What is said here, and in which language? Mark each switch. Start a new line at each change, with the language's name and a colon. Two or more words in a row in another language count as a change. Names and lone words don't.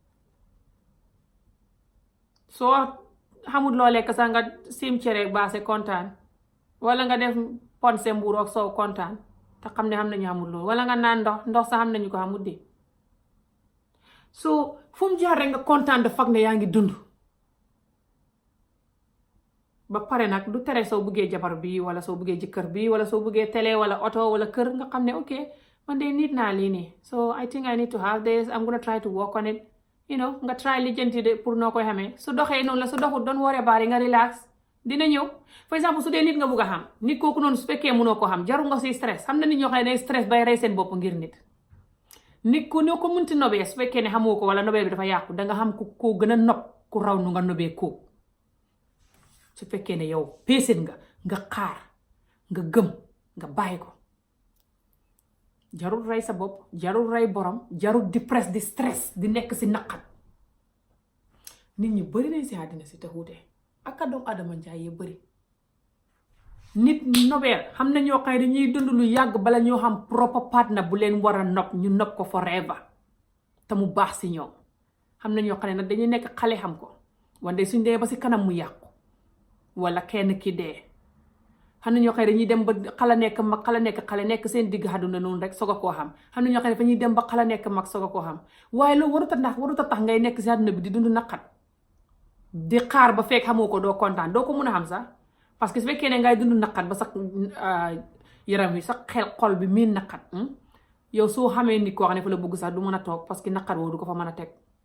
Wolof: soo xamul loo lekk sax nga sim cere baase kontaan wala nga def ponse mbuur ak soow kontaan te xam ne xam nañu xamul loolu wala nga naan ndox sax xam nañu ko xamul di so fu mu jaar rek nga kontaan dafa fekk ne yaa ngi dund ba pare nag du tere soo buggee jabar bi wala soo buggee jëkkër bi wala soo buggee télé wala oto wala kër nga xam ne ok man de nit naa lii nii
English: so I think I need to have this I'm gonna try to work on it
Wolof: nga try lijjanti de pour noo koy xamee su doxee noonu la su doxul doon
English: worry about it
Wolof: nga relax dina ñëw
French: par exemple
Wolof: su dee nit nga bugg a xam nit kooku noonu su fekkee mënoo ko xam jarul nga si stress xam na nit ñoo xam ne stress bay rey seen bopp ngir nit ku ne ko munti nobee su fekkee ne xamoo ko wala nobee bi dafa yàqu danga xam ku koo gën a nob ku raw nu nga nobee koo su fekkee ne yow péeséen nga xaar nga gëm nga bàyyi ko jarul rey sa bopp jarul rey borom jarul di press di stress di nekk si naqat nit ñi bari nañ si àddina si te xuute ak a doomu adama njaay yi bari nit nobeel xam na ñoo xam ne dañuy dund lu yàgg bala ñoo xam
English: proper partner
Wolof: bu leen war a nopp ñu nopp ko forever te mu baax si ñoom. xam na ñoo xam ne nag dañuy nekk xale xam ko wante suñ dee ba si kanam mu yàqu wala kenn ki dee. xam na ñoo xam ne dañuy dem ba xala nekk mag xale nekk seen digg àdduna noonu rek soog a koo xam na ñoo xam ne dañuy dem ba xala nekk mag soog a koo xam waaye loolu warut a tax ngay nekk si àdduna bi di dund naqat di xaar ba fekk xamoo ko doo kontaan doo ko mun a xam sax
French: parce que
Wolof: su fekkee ne ngay dund naqat ba sax yaram wi sax xol bi miin naqat yow soo xamee nit koo xam ne fa la bëgg sax du mën a toog
French: parce que
Wolof: naqat woo du ko fa mën a teg